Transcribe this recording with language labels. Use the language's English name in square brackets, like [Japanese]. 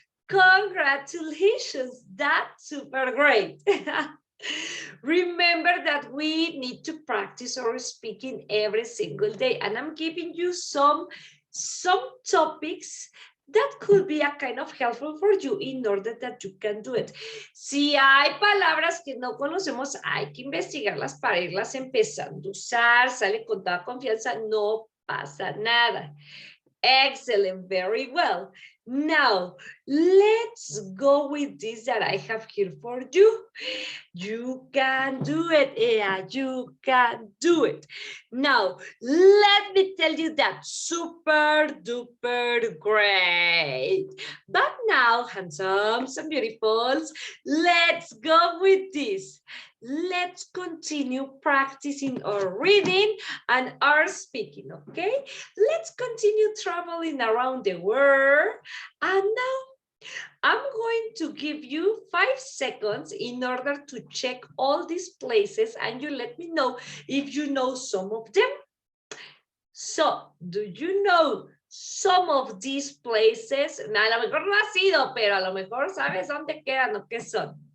[English] Congratulations, that's super great. Remember that we need to practice our speaking every single day, and I'm giving you some topics that could be a kind of helpful for you in order that you can do it. [Spanish] Si hay palabras que no conocemos, hay que investigarlas para irlas empezando a usar, sale con toda confianza, no pasa nada. [English] Excellent, very well. Now, let's go with this that I have here for you. You can do it, Ea, you can do it. Now, let me tell you that super duper great. But now, handsomes and beautifuls, let's go with this. Let's continue practicing our reading and our speaking, okay? Let's continue traveling around the world. And now I'm going to give you 5 seconds in order to check all these places, and you let me know if you know some of them. So, do you know some of these places? [Spanish] A lo mejor no has ido, pero a lo mejor sabes dónde quedan o qué son.